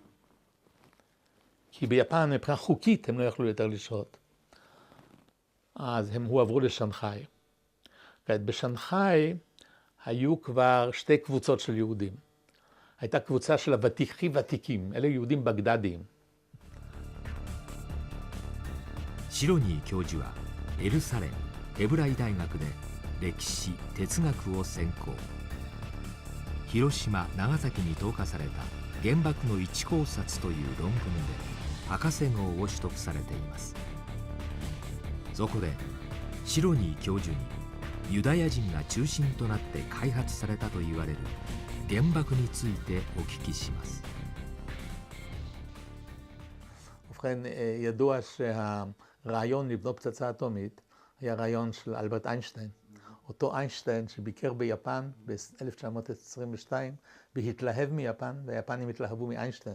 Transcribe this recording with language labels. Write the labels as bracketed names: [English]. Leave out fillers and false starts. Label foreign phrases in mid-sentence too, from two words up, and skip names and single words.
[Hebrew] כי ביפן מבחינה חוקית הם לא יכלו יותר לשהות. אז הם הועברו לשנגחאי. בשנגחאי היו כבר שתי קבוצות של יהודים. הייתה קבוצה של ותיקים, אלה יהודים בגדדיים. [Japanese] シロニー教授はエルサレムヘブライ大学で歴史哲学を専攻。広島長崎に投下された原爆の一考察という論文で博士号を取得されています。そこでシロニー教授にユダヤ人が中心となって開発されたと言われる原爆についてお聞きします。 [Hebrew] ובכן, ידוע שהרעיון לבנות פצצה אטומית היה רעיון של אלברט איינשטיין. אותו איינשטיין שביקר ביפן ב-1922 והתלהב מיפן, והיפנים התלהבו מאיינשטיין.